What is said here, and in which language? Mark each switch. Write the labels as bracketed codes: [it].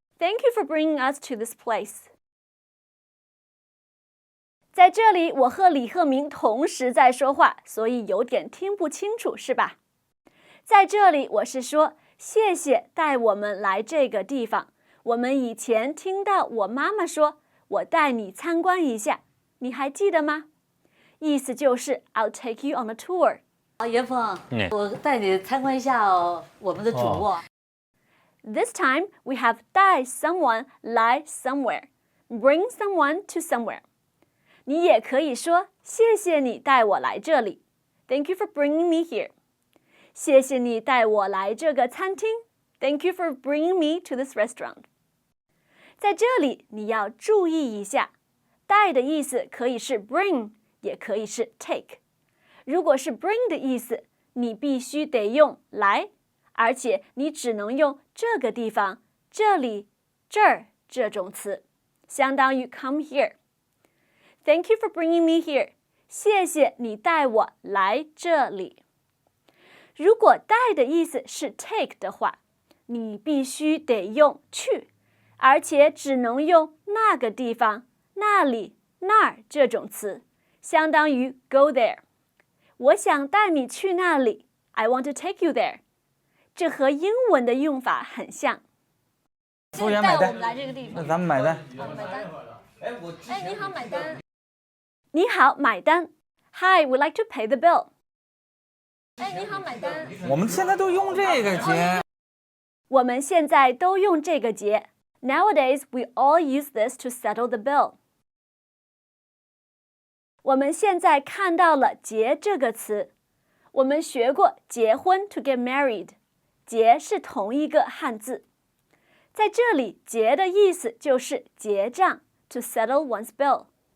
[en] Thank you for bringing us to this place. [zh] 在这里，我和李鹤鸣同时在说话，所以有点听不清楚，是吧？在这里，我是说谢谢带我们来这个地方。我们以前听到我妈妈说，我带你参观一下，你还记得吗？意思就是 [en] I'll take you on a tour. [zh] 严峰，我带你参观一下我们的主卧。 [en] This time we have 带 someone 来 somewhere, bring someone to somewhere. [zh] 你也可以说谢谢你带我来这里 [en] Thank you for bringing me here. [zh] 谢谢你带我来这个餐厅 [en] Thank you for bringing me to this restaurant. [zh] 在这里你要注意一下，带的意思可以是 bring 也可以是 take。如果是 bring 的意思，你必须得用来，而且你只能用这个地方、这里、这儿这种词，相当于 [en] come here. Thank you for bringing me here. [zh] 谢谢你带我来这里。如果带的意思是 take 的话，你必须得用去，而且只能用那个地方、那里、那儿这种词，相当于 [en] go there。 [zh] 我想带你去那里 [en] I want to take you there. [zh] 这和英文的用法很像。服务员买单。带我们来这个地方。那咱们买单。买单。你好，买单。你好，买单。 [en] Hi, we'd like to pay the bill. [zh] 你好，买单。我们现在都用这个节。我们现在都用这个节。 [en] Nowadays, we all use this to settle the bill. [zh] 我们现在看到了结这个词。我们学过结婚 [en] to get married. [zh] 结是同一个汉字。在这里，结的意思就是结账 [en] to settle one's bill.